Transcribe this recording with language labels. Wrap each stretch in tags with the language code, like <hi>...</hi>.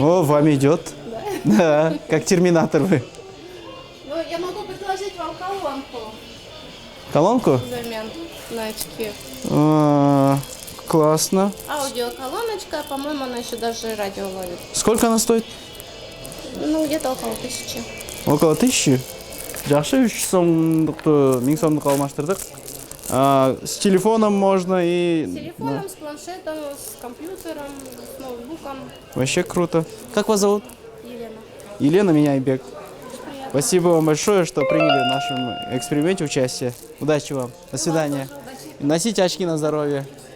<ru>О, вам идет. Да, как терминатор вы. Ну, я могу предложить вам колонку Колонку? взамен на очки. Классно. Аудиоколоночка, по-моему, она еще даже радио ловит. Сколько она стоит? Ну, где-то около 1000. Около 1000?</ru> <ky>Жакшы, 3 сомдукту 1000 сомдукка алмаштырдык.</ky> <ru>С телефоном можно и... С телефоном, с планшетом, с компьютером, с ноутбуком. Вообще круто. Как вас зовут? Елена. Елена, меня Айбек. Приятно. Спасибо вам большое, что приняли в нашем эксперименте участие. Удачи вам. До свидания. Носите очки на здоровье.</ru>